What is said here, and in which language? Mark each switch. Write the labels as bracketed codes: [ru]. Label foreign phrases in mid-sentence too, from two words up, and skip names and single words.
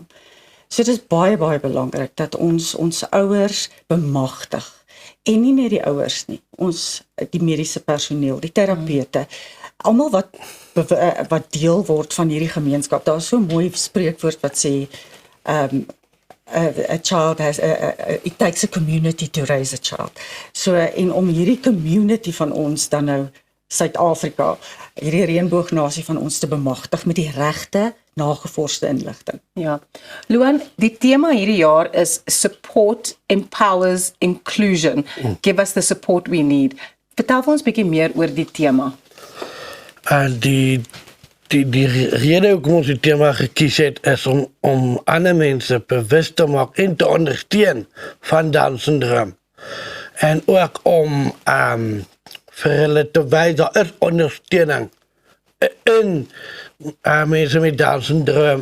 [af] So dit is baie belangrik dat ons ouers bemagtig. En nie net die ouers nie, die mediese personeel, die terapeute, almal wat deel word van hierdie gemeenskap. Daar is so 'n mooi spreekwoord wat sê [en] a child has it takes a community to raise a child. [af] So en om hierdie community van ons dan nou Suid-Afrika, hierdie reënboognasie van ons te bemagtig met die regte nagevorsde inligting. Ja. Luan, die tema hierdie jaar is [en] Support Empowers Inclusion. Give us the support we need. [af] Vertel vir ons 'n bietjie meer oor die tema. Die rede hoekom ons die tema gekies het is om ander mense bewus te maak en te ondersteun van Down syndroom. En ook om vir hulle te wys daar is ondersteuning in mense met Down syndroom.